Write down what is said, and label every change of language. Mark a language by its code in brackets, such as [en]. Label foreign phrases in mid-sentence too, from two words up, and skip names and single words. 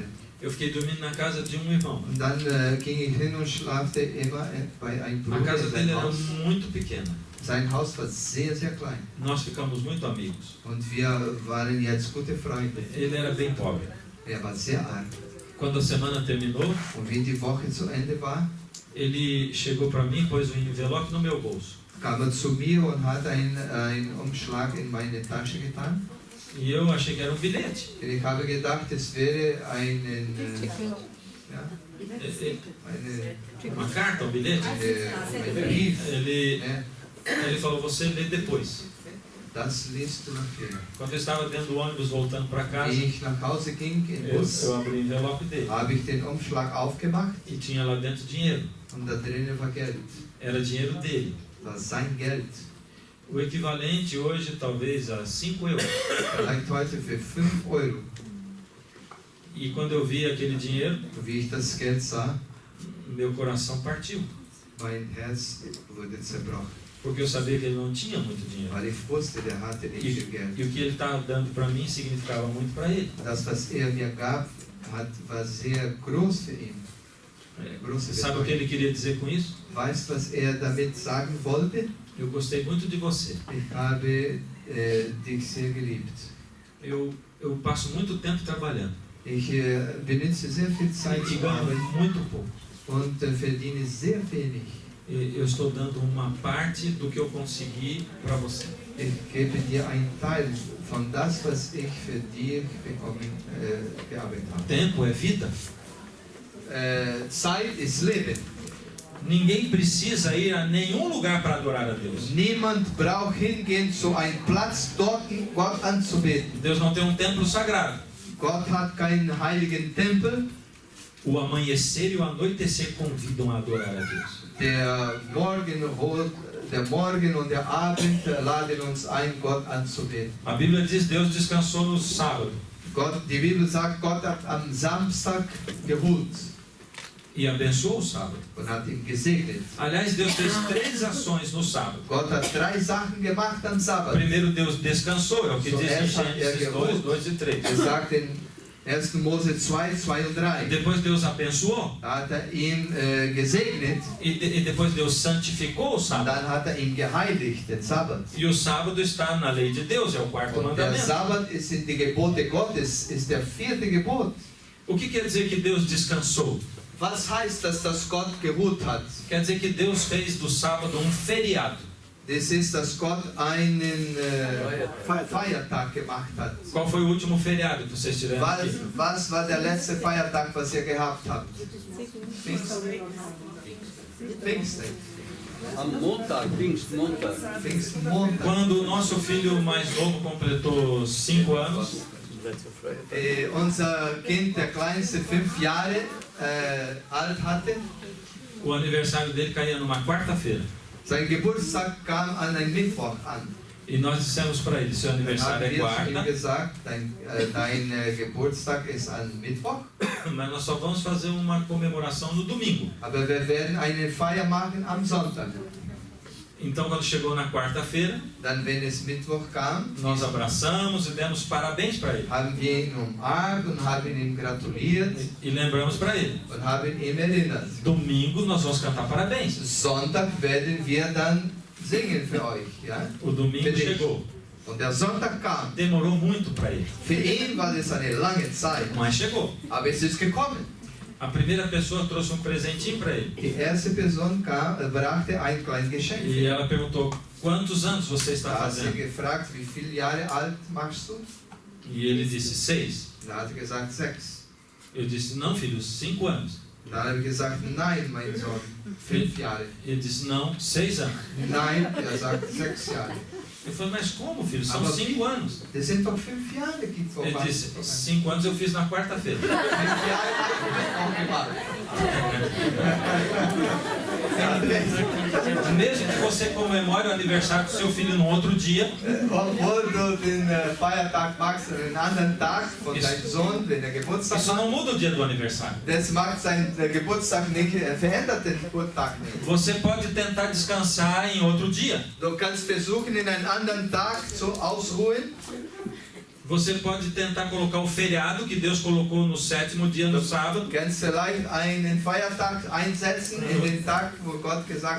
[pt] Eu fiquei dormindo na casa de um irmão. [de] Und dann ging ich hin und schlafte immer bei einem [pt] A [de] Bruder [pt] casa [de] in [pt] dele [de] seinem [pt] era [de] Haus. [pt] muito pequena. [de] Sein Haus war sehr, sehr klein. [pt] Nós ficamos muito amigos. [de] Und wir waren jetzt gute Freunde. [pt] Ele era bem pobre. [de] Er war sehr arm. [pt] Quando a semana terminou, [de] Und wie die Woche zu Ende war, [pt] ele chegou para mim, pôs um envelope no meu bolso. [de] kam er zu mir und hat einen Umschlag in meine Tasche getan. [pt] E eu achei que era um bilhete. [de] Und ich habe gedacht, es wäre [pt] Uma carta, um bilhete. [de] ein Brief. [pt] Ele, [de] Ne? [pt] ele falou, você lê depois. [de] Das liest du nachher. [pt] Quando eu estava dentro do ônibus voltando para casa, [de] Wie ich nach Hause ging im Bus, [pt] eu abri o envelope dele. [de] habe ich den Umschlag aufgemacht [pt] E tinha lá dentro dinheiro. [de] und da drinnen war Geld. [pt] Era dinheiro dele. [de] War sein Geld. [pt] O equivalente hoje talvez a 5 euros. [de] Vielleicht heute für 5 Euro. [pt] E quando eu vi aquele dinheiro, [de] Und wie ich das Geld sah, [pt] meu coração partiu. [de] mein Herz wurde zerbrochen. [pt] Porque eu sabia que ele não tinha muito dinheiro. [de] Weil ich wusste, der hatte nicht viel Geld. [pt] E o que ele estava dando para mim significava muito para ele. [de] Das, was er mir gab, war sehr groß für ihn. Große [pt] Sabe o que [de] Bedeutung. [pt] ele queria dizer com isso? [de] Weißt du, was er damit sagen wollte? [pt] Eu gostei muito de você. [de] Ich habe dich sehr geliebt. [pt] Eu passo muito tempo trabalhando. [de] Ich benutze sehr viel Zeit [pt] E [de] zu [pt] ganho [de] arbeiten [pt] muito pouco. [de] und verdiene sehr wenig. [pt] Eu estou dando uma parte do que eu consegui para você. [de] Ich gebe dir einen Teil von das, was ich für dich gearbeitet habe. [pt] Tempo é vida. [de] Zeit ist Leben. [pt] Ninguém precisa ir a nenhum lugar para adorar a Deus. [de] Niemand braucht hingehen zu einem Platz, dort Gott anzubeten. [pt] Deus não tem um templo sagrado. [de] Gott hat keinen heiligen Tempel. [pt] O amanhecer e o anoitecer convidam a adorar a Deus. [de] Der Morgen und der Abend laden uns ein, Gott anzubeten. [pt] A Bíblia diz: Deus descansou no sábado [de] Die Bibel sagt, Gott hat am Samstag geruht [pt] e abençoou o sábado. [de] und hat ihn gesegnet. [pt] Aliás, Deus fez 3 ações no sábado. [de] Gott hat 3 Sachen gemacht am Sabbat. [pt] Primeiro, Deus descansou, é o que diz em [de] Zuerst hat [pt] Gênesis 2, 2 e 3. [de] Er sagt in 1. Mose 2, 2 und 3. [pt] Depois Deus abençoou [de] Da hat ihn gesegnet [pt] e depois Deus santificou o [de] und [pt] sábado. [de] dann hat ihn geheiligt, den Sabbat. [pt] E o sábado está na lei de Deus, é o 4º [de] Und der [pt] mandamento. [de] Sabbat sind die Gebote Gottes, ist der 4. Gebot. [pt] O que quer dizer que Deus descansou? [de] Was heißt das, dass Gott geruht hat? [pt] Quer dizer que Deus fez do sábado um feriado. [de] Das ist, dass Gott einen Feiertag gemacht hat. [pt] Qual foi o último feriado que vocês tiveram aqui? [de] Was war der letzte Feiertag, was ihr gehabt habt? Pfingsten. Am Montag, Pfingstmontag. Pfingstmontag. [pt] Quando o nosso filho mais novo completou 5 anos, [de] Unser Kind, der kleinste, 5 Jahre alt hatte, [pt] o aniversário dele caía numa quarta-feira. [de] sein Geburtstag kam an einem Mittwoch an. [pt] E nós dissemos para ele, seu aniversário é [de] Haben wir zu ihm [pt] quarta, [de] gesagt, dein Geburtstag ist an Mittwoch, [pt] mas nós só vamos fazer uma comemoração no domingo. [de] aber wir werden eine Feier machen am Sonntag. [pt] Então, quando chegou na quarta-feira, [de] Dann, wenn es Mittwoch kam, [pt] nós abraçamos e demos parabéns para ele. [de] haben wir ihn umarmt und haben ihm gratuliert [pt] E lembramos para ele, [de] und haben ihn erinnert. [pt] domingo nós vamos cantar parabéns. [de] Sonntag werden wir dann singen für euch. Ja? [pt] O domingo [de] Für dich. [pt] chegou. [de] Und der Sonntag kam. [pt] Demorou muito para ele, [de] Für ihn war das eine lange Zeit, [pt] mas chegou. [de] aber es ist gekommen. [pt] A primeira pessoa trouxe um presentinho para ele. [de] Die erste Person brachte ein kleines Geschenk. [pt] E ela perguntou, quantos anos você está [de] Da hat sie [pt] fazendo? [de] gefragt, wie viele Jahre alt machst du? [pt] E ele disse, 6. [de] Da hat er gesagt, 6. [pt] Eu disse, não filho, 5 anos. [de] Da habe ich gesagt, nein, mein Sohn, 5 Jahre. [pt] Ele disse, não, 6 anos. [de] Nein, er sagt 6 Jahre. [pt] Eu falei, mas como filho, são [de] Aber [pt] 5 anos. [de] Das sind doch 5 Jahre, die [pt] Ele disse, 5 anos eu fiz na quarta-feira. [de] 5 Jahre habe ich Mittwoch gemacht. Er hat recht. [pt] Mesmo que você comemore o aniversário do seu filho no outro dia, [de] Obwohl du den Feiertag machst, einen anderen Tag von deinem Sohn, wenn er Geburtstag [pt] isso [de] macht, [pt] não muda o dia do aniversário. [de] das macht seinen Geburtstag nicht, verändert den Geburtstag nicht. [pt] Você pode tentar descansar em outro dia. [de] Du kannst versuchen, in einen anderen Tag zu ausruhen. [pt] Você pode tentar colocar o feriado que Deus colocou no 7º dia, no sábado. [de] Du kannst vielleicht einen Feiertag einsetzen in den Tag, wo Gott gesagt